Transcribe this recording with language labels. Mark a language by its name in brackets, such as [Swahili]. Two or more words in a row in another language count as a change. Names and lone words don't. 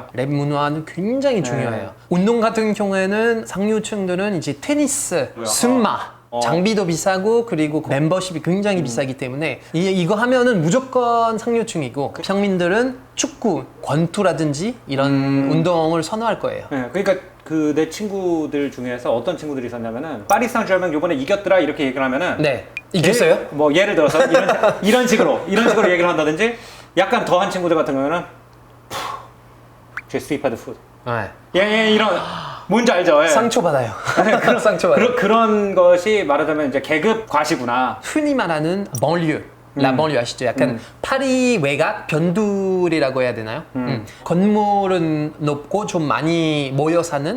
[Korean] 랩 문화는 굉장히 중요해요. 운동 같은 경우에는 상류층들은 이제 테니스, 승마, 장비도 비싸고 그리고 멤버십이 굉장히 비싸기 때문에 이거 하면은 무조건 상류층이고, 평민들은 축구, 권투라든지 이런 운동을 선호할 거예요. 네, 그러니까 그 내 친구들 중에서 어떤 친구들이 있었냐면은 파리 생제르맹 요번에 이겼더라 이렇게 얘기를 하면은 네. 이겼어요? 뭐 예를 들어서 이런 식으로 얘기를 한다든지, 약간 더한 친구들 같은 경우는 [French] Je suis pas de foot. [Korean] 네. 예, 이런 뭔지 알죠? 예. 상처받아요. 그런 상처받아요. 그런 것이 말하자면 이제 계급 과시구나. 흔히 말하는 banlieue, [French] la banlieue [Korean] 아시죠? 약간 파리 외곽 변두리라고 해야 되나요? 건물은 높고 좀 많이 모여 사는.